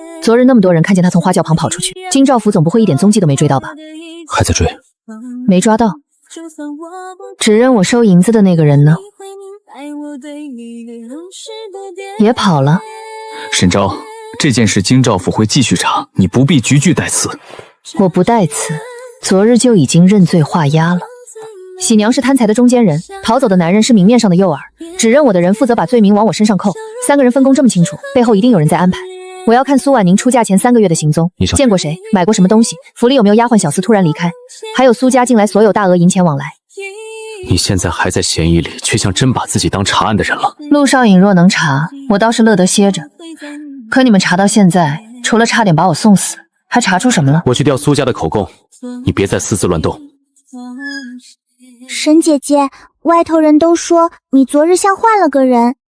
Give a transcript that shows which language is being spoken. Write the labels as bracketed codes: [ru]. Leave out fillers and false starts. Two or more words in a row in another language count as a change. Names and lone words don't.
[zh] 昨日那麼多人看見他從花轎旁跑出去，京兆府總不會一點蹤跡都沒追到吧？還在追，沒抓到。指認我收銀子的那個人呢？也跑了。沈昭，這件事京兆府會繼續查，你不必局句帶詞。我不帶詞，昨日就已經認罪畫押了。喜娘是貪財的中間人，逃走的男人是明面上的誘兒，指認我的人負責把罪名往我身上扣。3個人分工這麼清楚，背後一定有人在安排。我要看蘇婉寧出嫁前3個月的行蹤，見過誰，買過什麼東西，府裡有沒有丫鬟小厮突然離開，還有蘇家近來所有大額銀錢往來。你現在還在嫌疑裡，卻像真把自己當查案的人了。陸少隱若能查，我倒是樂得歇着。可你們查到現在，除了差點把我送死，還查出什麼了？我去調蘇家的口供，你別再私自亂動。沈姐姐，外頭人都說你昨日像換了個人。